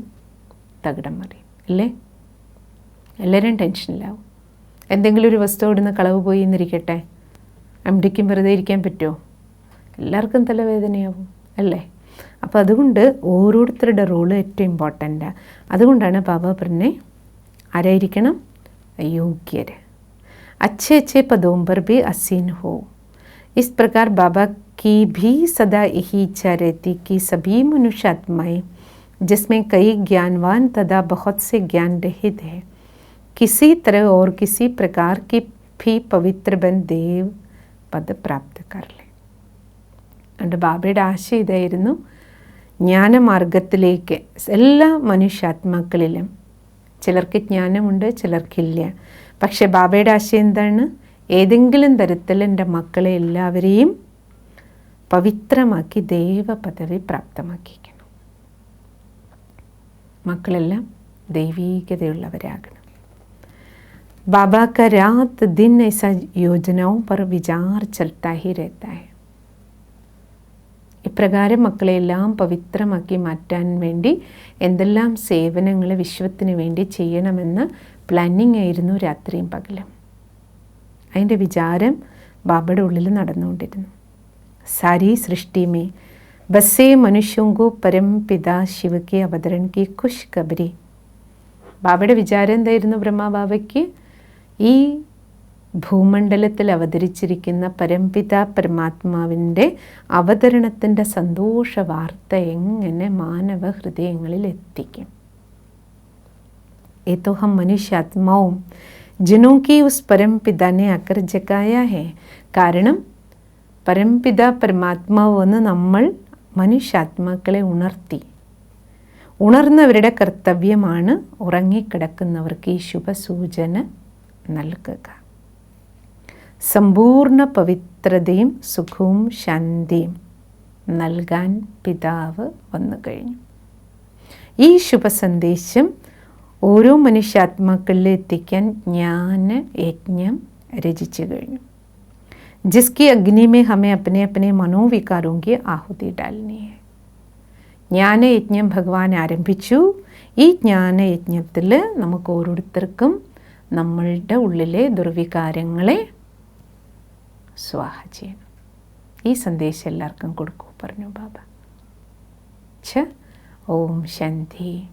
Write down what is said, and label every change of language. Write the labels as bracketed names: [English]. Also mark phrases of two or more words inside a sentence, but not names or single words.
[Malayalam] തകിടം മറിയും. അല്ലേ? എല്ലാവരും ടെൻഷനിലാവും. എന്തെങ്കിലും ഒരു വസ്തു ഇവിടുന്ന് കളവ് പോയി എന്നിരിക്കട്ടെ, MDക്കും വെറുതെ ഇരിക്കാൻ പറ്റുമോ? എല്ലാവർക്കും തലവേദനയാവും. അല്ലേ? അപ്പോൾ അതുകൊണ്ട് ഓരോരുത്തരുടെ റോള് ഏറ്റവും ഇമ്പോർട്ടൻ്റാണ്. അതുകൊണ്ടാണ് ബാബ പറഞ്ഞേ ആരായിരിക്കണം? [Hindi] योग्य अच्छे अच्छे पदों पर भी आसीन हो। इस प्रकार बाबा की भी सदा यही इच्छा रहती कि सभी मनुष्य आत्माएं जिसमें कई ज्ञानवान तथा बहुत से ज्ञान रहित है किसी तरह और किसी प्रकार की भी पवित्र बन देव पद प्राप्त कर ले. [Malayalam] അതുകൊണ്ട് ബാബയുടെ ആശയം ഇതായിരുന്നു, ജ്ഞാനമാർഗത്തിലേക്ക് എല്ലാ മനുഷ്യാത്മാക്കളിലും, ചിലർക്ക് ജ്ഞാനമുണ്ട് ചിലർക്കില്ല, പക്ഷെ ബാബയുടെ ആശയം എന്താണ്? ഏതെങ്കിലും തരത്തിൽ എൻ്റെ മക്കളെ എല്ലാവരെയും പവിത്രമാക്കി ദൈവ പദവി പ്രാപ്തമാക്കിക്കണം. മക്കളെല്ലാം ദൈവീകതയുള്ളവരാകണം. [Hindi] बाबा का रात दिन ऐसा योजनाओं पर विचार चलता ही रहता है. [Malayalam] ഇപ്രകാരം മക്കളെല്ലാം പവിത്രമാക്കി മാറ്റാൻ വേണ്ടി എന്തെല്ലാം സേവനങ്ങൾ വിശ്വത്തിന് വേണ്ടി ചെയ്യണമെന്ന് പ്ലാനിങ് ആയിരുന്നു രാത്രിയും പകലും. അതിൻ്റെ വിചാരം ബാബയുടെ ഉള്ളിൽ നടന്നുകൊണ്ടിരുന്നു. [Hindi] सारी सृष्टि में बसे मनुष्यों को परम पिता शिव के अवतरण की खुश खबरी. [Malayalam] ബാബയുടെ വിചാരം എന്തായിരുന്നു? ബ്രഹ്മബാബയ്ക്ക് ഈ ഭൂമണ്ഡലത്തിൽ അവതരിച്ചിരിക്കുന്ന പരംപിതാ പരമാത്മാവിൻ്റെ അവതരണത്തിൻ്റെ സന്തോഷ വാർത്ത എങ്ങനെ മാനവ ഹൃദയങ്ങളിൽ എത്തിക്കും? [Hindi] ये तो हम मनुष्य आत्माओं जिनों की उस परम पिता ने आकर जगाया है. [Malayalam] കാരണം പരംപിത പരമാത്മാവ് വന്ന് നമ്മൾ മനുഷ്യാത്മാക്കളെ ഉണർന്നവരുടെ കർത്തവ്യമാണ് ഉറങ്ങിക്കിടക്കുന്നവർക്ക് ഈ ശുഭസൂചന നൽകുക. സമ്പൂർണ്ണ പവിത്രതയും സുഖവും ശാന്തിയും നൽകാൻ പിതാവ് വന്നു കഴിഞ്ഞു. ഈ ശുഭസന്ദേശം ഓരോ മനുഷ്യാത്മാക്കളിലും എത്തിക്കാൻ ജ്ഞാനയജ്ഞം രചിച്ചു കഴിഞ്ഞു. [Hindi] जिसकी अग्नि में हमें अपने अपने मनोविकारों की आहुति डालनी है. [Malayalam] ജ്ഞാനയജ്ഞം ഭഗവാൻ ആരംഭിച്ചു. ഈ ജ്ഞാനയജ്ഞത്തിൽ നമുക്ക് ഓരോരുത്തർക്കും നമ്മളുടെ ഉള്ളിലെ ദുർവികാരങ്ങളെ സ്വാഹ ചെയ്യണം. ഈ സന്ദേശം എല്ലാവർക്കും കൊടുക്കൂ പറഞ്ഞു ബാബ. ഓം ശാന്തി.